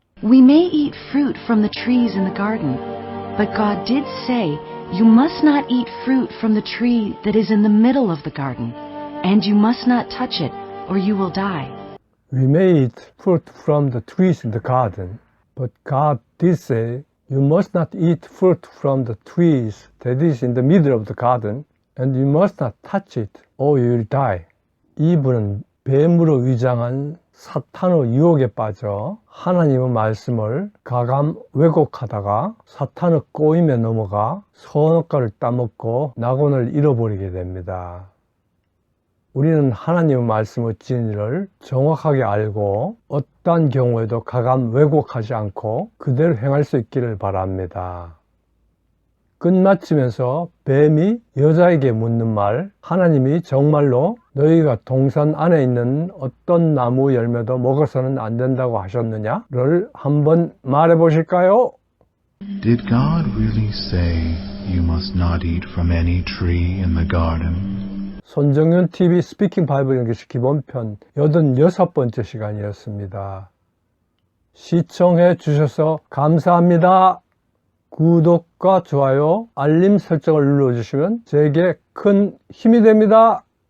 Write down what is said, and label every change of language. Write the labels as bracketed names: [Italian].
[English] We may eat fruit from the trees in the garden, but God did say you must not eat fruit from the tree that is in the middle of the garden, and you must not touch it, or you will die. We may eat fruit from the trees in the garden, but God did say you must not eat fruit from the trees that is in the middle of the garden, and you must not touch it, or you will die. [Korean] 이분은 뱀으로 위장한 사탄의 유혹에 빠져 하나님의 말씀을 가감 왜곡하다가 사탄의 꼬임에 넘어가 선악과를 따먹고 낙원을 잃어버리게 됩니다. 우리는 하나님의 말씀의 진리를 정확하게 알고 어떠한 경우에도 가감 왜곡하지 않고 그대로 행할 수 있기를 바랍니다. 끝마치면서 뱀이 여자에게 묻는 말, 하나님이 정말로 너희가 동산 안에 있는 어떤 나무 열매도 먹어서는 안 된다고 하셨느냐를 한번 말해 보실까요? [English] Did God really say you must not eat from any tree in the garden? [Korean] 손정윤 TV 스피킹 바이블 연기시 기본편 86번째 시간이었습니다. 시청해 주셔서 감사합니다. 구독과 좋아요, 알림 설정을 눌러주시면 제게 큰 힘이 됩니다.